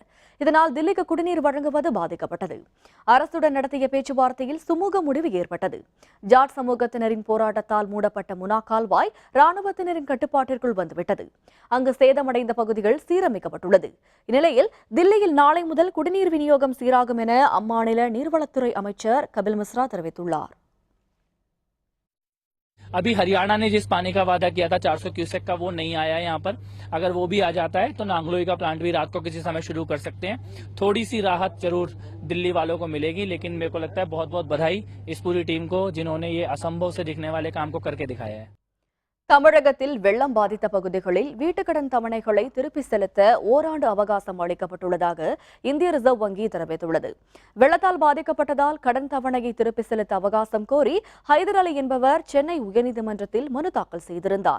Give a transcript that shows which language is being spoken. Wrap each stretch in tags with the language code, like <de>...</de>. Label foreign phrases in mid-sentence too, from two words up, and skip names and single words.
<ta>இதனால் தில்லிக்கு குடிநீர் வழங்குவது பாதிக்கப்பட்டது. அரசுடன் நடத்திய பேச்சுவார்த்தையில் சுமூக முடிவு ஏற்பட்டது. ஜாட் சமூகத்தினரின் போராட்டத்தால் மூடப்பட்ட முனா கால்வாய் ராணுவத்தினரின் கட்டுப்பாட்டிற்குள் வந்துவிட்டது. அங்கு சேதமடைந்த பகுதிகள் சீரமைக்கப்பட்டுள்ளது. இந்நிலையில் தில்லியில் நாளை முதல் குடிநீர் விநியோகம் சீராகும் என அம்மாநில நீர்வளத்துறை அமைச்சர் கபில் மிஸ்ரா தெரிவித்துள்ளார்.</ta> <hi>अभी हरियाणा ने जिस पानी का वादा किया था 400 क्यूसेक का, वो नहीं आया है यहाँ पर। अगर वो भी आ जाता है तो नांगलोई का प्लांट भी रात को किसी समय शुरू कर सकते हैं। थोड़ी सी राहत जरूर दिल्ली वालों को मिलेगी, लेकिन मेरे को लगता है बहुत बहुत बधाई इस पूरी टीम को जिन्होंने ये असंभव से दिखने वाले काम को करके दिखाया है.</hi> <ta>தமிழகத்தில் வெள்ளம் பாதித்த பகுதிகளில் வீட்டுக்கடன் தவணைகளை திருப்பி செலுத்த ஓராண்டு அவகாசம் அளிக்கப்பட்டுள்ளதாக இந்திய ரிசர்வ் வங்கி தெரிவித்துள்ளது. வெள்ளத்தால் பாதிக்கப்பட்டதால் கடன் தவணையை திருப்பி செலுத்த அவகாசம் கோரி ஹைதர் அலி என்பவர் சென்னை உயர்நீதிமன்றத்தில் மனு தாக்கல் செய்திருந்தார்.</ta>